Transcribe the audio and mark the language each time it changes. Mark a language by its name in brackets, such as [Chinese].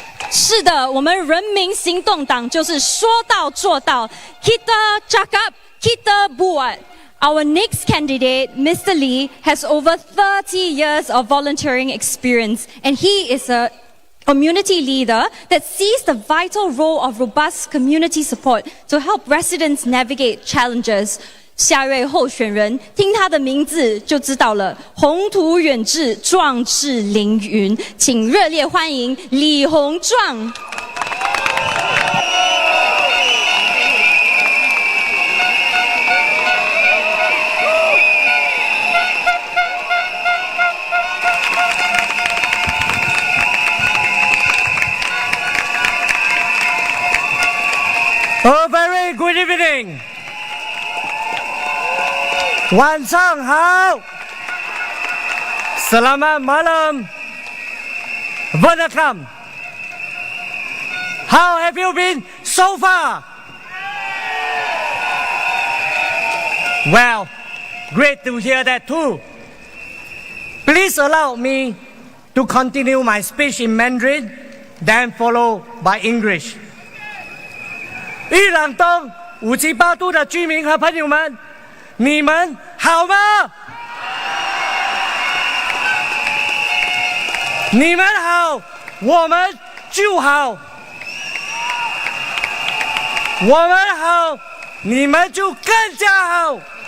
[Chinese] 是的，我们人民行动党就是说到做到。 [Malay] Kita cakap, kita buat. [English] Our next candidate, Mr. Lee, has over 30 years of volunteering experience, and he is a community leader that sees the vital role of robust community support to help residents navigate challenges. [Chinese] 下位候选人，听他的名字就知道了，宏图远志，壮志凌云，请热烈欢迎李鸿壮。 [English] A very good evening. [Chinese] 晚上好 [Malay] Selamat malam [English] Welcome. How have you been so far? Well, great to hear that too. Please allow me to continue my speech in Mandarin, then follow by English. [Chinese] 玉朗东武吉巴督的居民和朋友们，你们好吗？你们好，我们就好；我们好，你们就更加好。